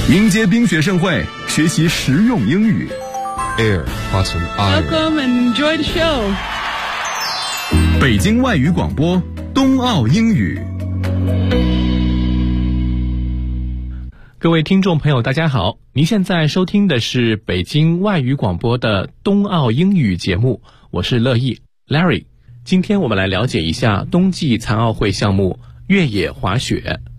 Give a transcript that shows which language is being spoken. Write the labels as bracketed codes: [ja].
[zh] 接冰雪盛会，学习实用英语。 Air button iron. [en] Welcome and enjoy the show. [zh] 北京外语广播，冬奥英语。各位听众朋友，大家好，您现在收听的是北京外语广播的冬奥英语节目，我是乐意 Larry。今天我们来了解一下冬季残奥会项目越野滑雪。